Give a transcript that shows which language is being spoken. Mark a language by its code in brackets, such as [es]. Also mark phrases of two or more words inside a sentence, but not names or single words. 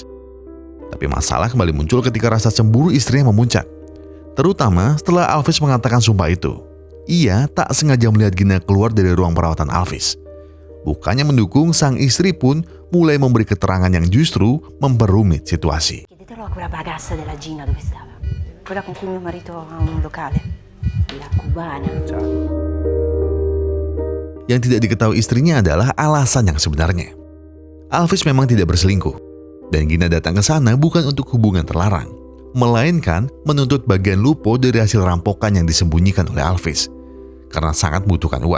[id] Tapi masalah kembali muncul ketika rasa cemburu istrinya memuncak. Terutama setelah Alvis mengatakan sumpah itu. Ia tak sengaja melihat Gina keluar dari ruang perawatan Alvis. Bukannya mendukung, sang istri pun mulai memberi keterangan yang justru memperumit situasi. [it] Chiedetelo a quella ragazza della Gina dove stava. Quella con cui mio marito ha un locale. La cubana. [id] Yang tidak diketahui istrinya adalah alasan yang sebenarnya. Alvis memang tidak berselingkuh, dan Gina datang ke sana bukan untuk hubungan terlarang, melainkan menuntut bagian Lupo dari hasil rampokan yang disembunyikan oleh Alvis, karena sangat membutuhkan uang.